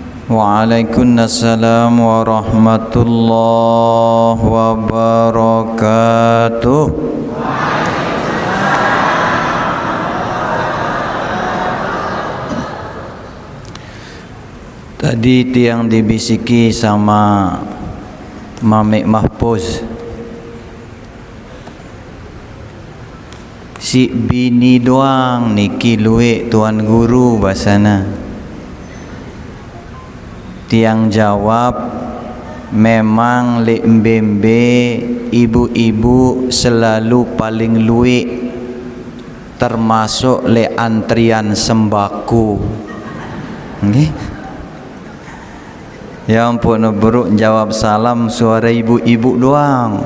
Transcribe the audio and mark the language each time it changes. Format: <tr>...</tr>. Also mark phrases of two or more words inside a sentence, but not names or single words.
<ar>وعليكم السلام ورحمة الله وبركاته.</ar> <sas>Tadi tiang dibisiki sama Mame Mahfuz, si bini doang niki luwe tuan guru basana. Tiang jawab, memang le mbembe ibu-ibu selalu paling luwe, termasuk le antrian sembako. Nggih.</sas> <id>Ya ampun, buruk jawab salam suara ibu-ibu doang.</id>